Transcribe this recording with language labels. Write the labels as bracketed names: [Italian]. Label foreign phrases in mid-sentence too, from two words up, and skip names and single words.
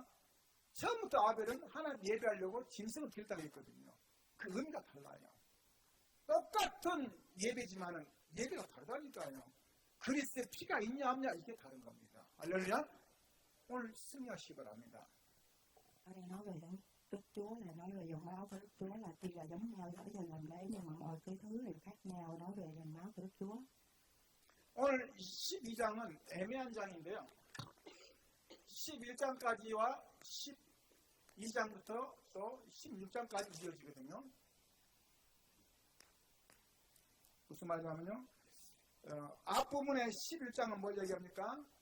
[Korean] 처음부터 아벨은 하나님 예배하려고 짐승을 드렸다고 했거든요. 그 의미가 달라요. 똑같은 예배지만은 예배가 다르다니까요. 그리스도의 피가 있냐 없냐 이게 다른 겁니다. 할렐루야. 오늘 승리하시기 바랍니다. [Vietnamese] Ở đây nói về Đức Chúa là nói về dòng máu của Đức Chúa là tuy là giống nhau ở giờ làm lễ nhưng mà mọi cái thứ đều khác nhau, nói về dòng máu của Đức Chúa. [Korean] 오늘 12장은 애매한 장인데요. 11장까지와 12장부터 또 16장까지 이어지거든요. 무슨 말이냐면요. 앞부분의 11장은 뭘 얘기합니까?